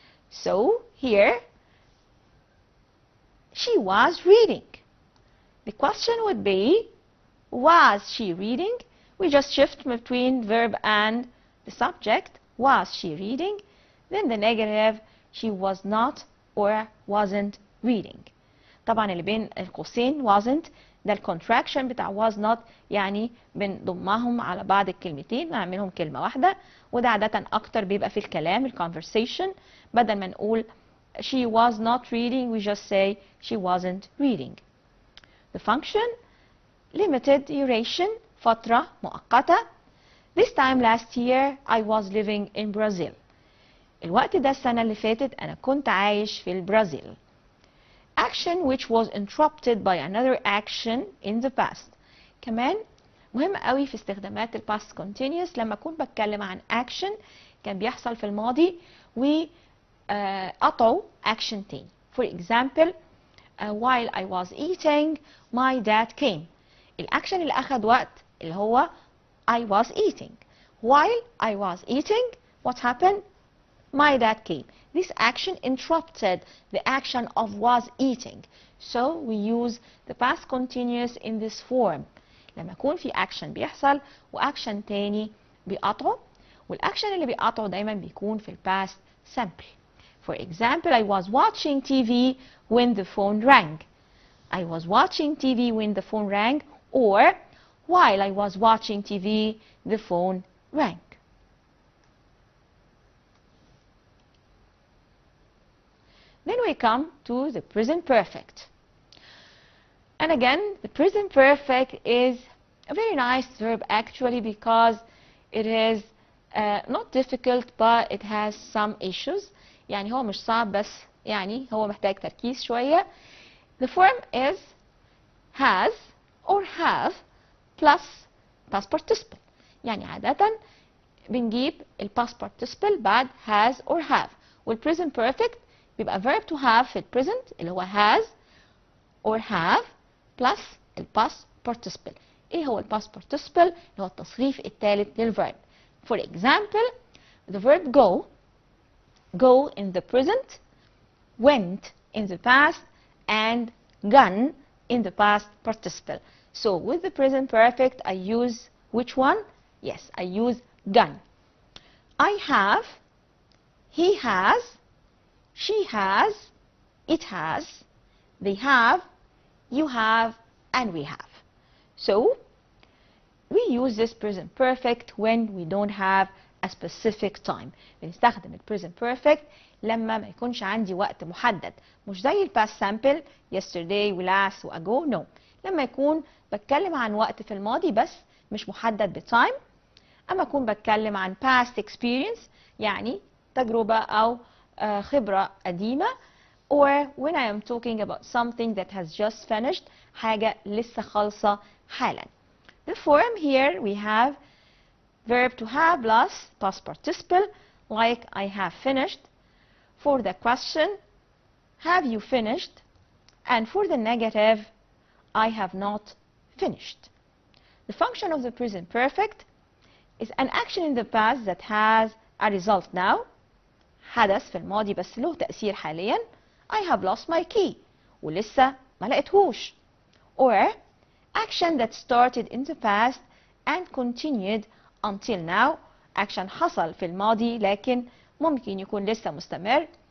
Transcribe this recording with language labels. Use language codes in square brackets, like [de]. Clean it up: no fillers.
[en] So here, she was reading. The question would be, was she reading? We just shift between verb and the subject. Was she reading? Then the negative, she was not or wasn't reading. [ar] طبعا اللي بين القوسين wasn't ده الكونتراكشن بتاع was not، يعني بنضمهم على بعض الكلمتين ونعملهم كلمة واحدة، وده عادة أكتر بيبقى في الكلام الكونفرسيشن. بدل ما نقول [en] she was not reading we just say she wasn't reading. The function limited duration [ar] فترة مؤقتة. [en] This time last year I was living in Brazil. [ar] الوقت ده السنة اللي فاتت أنا كنت عايش في البرازيل. [en] Action which was interrupted by another action in the past. [ar] كمان مهم قوي في استخدامات ال past continuous لما أكون بتكلم عن action كان بيحصل في الماضي وقطعوا action تاني. [en] For example, while I was eating my dad came. [ar] الأكشن اللي أخد وقت اللي هو [en] I was eating. While I was eating, what happened? my dad came. This action interrupted the action of was eating. So we use the past continuous in this form. [ar] لما يكون في action بيحصل وaction تاني بيقطعه، والaction اللي بيقطعه دايما بيكون في past simple. [en] For example, I was watching TV when the phone rang. I was watching TV when the phone rang, or while I was watching TV, the phone rang. Then we come to the present perfect. And again, the present perfect is a very nice verb actually, because it is not difficult but it has some issues. [ar] يعني هو مش صعب بس يعني هو محتاج تركيز شوية. [en] The form is has or have plus past participle. [ar] يعني عادة بنجيب ال past participle بعد has or have. وال present perfect بيبقى verb to have في ال present اللي هو has or have plus ال past participle. ايه هو ال past participle؟ اللي هو التصريف الثالث للverb. [en] For example, the verb go in the present, went in the past, and gone in the past participle. So with the present perfect, I use which one? Yes, I use gone. I have, he has, she has, it has, they have, you have, and we have. So we use this present perfect when we don't have a specific time. [ar] بنستخدم ال present perfect لما ما يكونش عندي وقت محدد، مش زي ال past simple yesterday و last و ago. [en] no. [ar] لما يكون بتكلم عن وقت في الماضي بس مش محدد بتايم، اما اكون بتكلم عن past experience يعني تجربة او خبرة قديمة، [en] or when I am talking about something that has just finished، [ar] حاجة لسه خالصة حالا. [en] The form here we have verb to have plus past participle, like I have finished. For the question, have you finished? And for the negative, I have not finished. The function of the present perfect is an action in the past that has a result now. [ar] حدث في الماضي بس له تأثير حاليا. [en] I have lost my key. [ar] ولسه ما لقيتهوش. [en] Or action that started in the past and continued until now. [ar] action حصل في الماضي لكن ممكن يكون لسه مستمر.